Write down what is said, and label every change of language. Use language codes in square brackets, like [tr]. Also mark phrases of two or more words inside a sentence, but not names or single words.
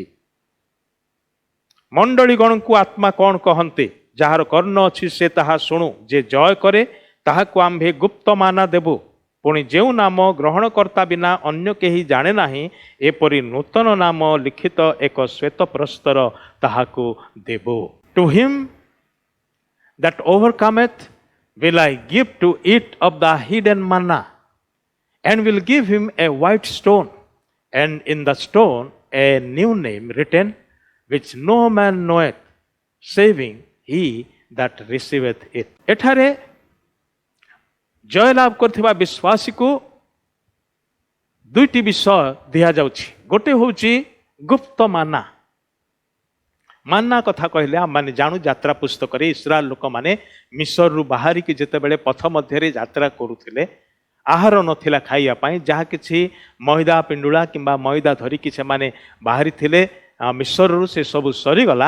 [or] ମଣ୍ଡଳୀଗଣଙ୍କୁ ଆତ୍ମା କ'ଣ କହନ୍ତି? ଯାହାର କର୍ଣ୍ଣ ଅଛି ସେ ତାହା ଶୁଣୁ। ଯେ ଜୟ କରେ ତାହାକୁ ଆମ୍ଭେ ଗୁପ୍ତ ମାନା ଦେବୁ। ପୁଣି ଯେଉଁ ନାମ ଗ୍ରହଣକର୍ତ୍ତା ବିନା ଅନ୍ୟ କେହି ଜାଣେ ନାହିଁ, ଏପରି ନୂତନ ନାମ ଲିଖିତ ଏକ ଶ୍ୱେତ ପ୍ରସ୍ତର ତାହାକୁ ଦେବୁ। [en] To him that overcometh will I give to eat of the hidden manna, and will give him a white stone, and in the stone a new name written, which no man knoweth, saving he that receiveth it. [or] ଏଠାରେ ଜୟଲାଭ କରିଥିବା ବିଶ୍ୱାସୀକୁ 2ଟି ବିଷୟ ଦିଆଯାଉଛି। ଗୋଟେ ହେଉଛି ଗୁପ୍ତ ମାନା। ମାନା କଥା କହିଲେ ଆମମାନେ ଜାଣୁ, ଯାତ୍ରା ପୁସ୍ତକରେ ଇସ୍ରାଏଲ ଲୋକମାନେ ମିଶରରୁ ବାହାରିକି ଯେତେବେଳେ ପଥ ମଧ୍ୟରେ ଯାତ୍ରା କରୁଥିଲେ, ଆହାର ନଥିଲା ଖାଇବା ପାଇଁ, ଯାହା କିଛି ମଇଦା ପିଣ୍ଡୁଳା କିମ୍ବା ମଇଦା ଧରିକି ସେମାନେ ବାହାରିଥିଲେ ମିଶରରୁ, ସେ ସବୁ ସରିଗଲା।